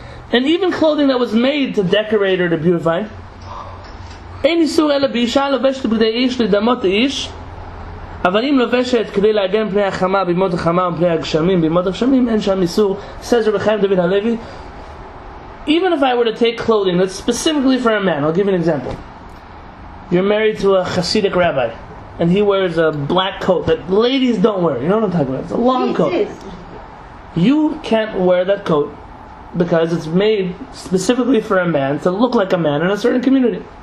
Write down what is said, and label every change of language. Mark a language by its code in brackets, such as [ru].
[en] And even clothing that was made to decorate or to beautify. [he] אין איסור אלא באישה לובשת בגדי איש לדמות האיש, אבל אם לובשת כדי להגן פני החמה בימות החמה ופני הגשמים בימות הגשמים, אין שם איסור. [en] Says Rabbi Chaim David Halevy, even if I were to take clothing that's specifically for a man, I'll give you an example. You're married to a Hasidic rabbi, and he wears a black coat that ladies don't wear. You know what I'm talking about? It's a long coat. You can't wear that coat because it's made specifically for a man to look like a man in a certain community.